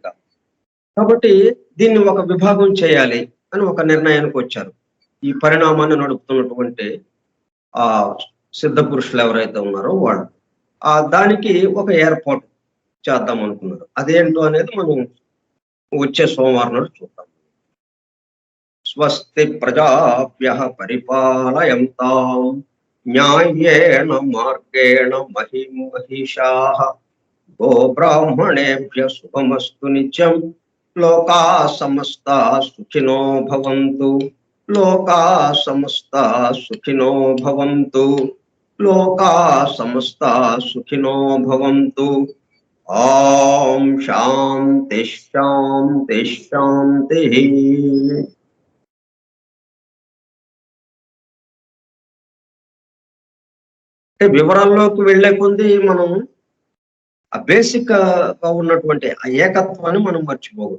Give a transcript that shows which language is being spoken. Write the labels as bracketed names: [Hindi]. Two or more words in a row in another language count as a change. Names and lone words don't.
[Telugu] కాబట్టి దీన్ని ఒక విభాగం చేయాలి అని ఒక నిర్ణయానికి వచ్చారు. ఈ పరిణామాన్ని నడుపుతున్నటువంటి ఆ సిద్ధ పురుషులు ఎవరైతే ఉన్నారో వాళ్ళు దానికి ఒక ఏర్పాటు చేద్దాం అనుకున్నారు. అదేంటో అనేది మనం వచ్చే సోమవారం నాడు చూద్దాం. [Sanskrit] స్వస్తి ప్రజాభ్యః పరిపాలయంతాం న్యాయేన మార్గేణ మహిషాః గోబ్రాహ్మణేభ్యః శుభమస్తు నిత్యం. లోకా సమస్తా సుఖినో భవంతు. లోకా సమస్తా సుఖినో భవంతు. లోకా సమస్తా సుఖినో భవంతు. ఓం శాంతి శాంతి శాంతి. [Telugu] అంటే వివరాల్లోకి వెళ్లే కొద్ది మనం ఆ బేసిక్ గా ఉన్నటువంటి ఆ ఏకత్వాన్ని మనం మర్చిపోకూడదు.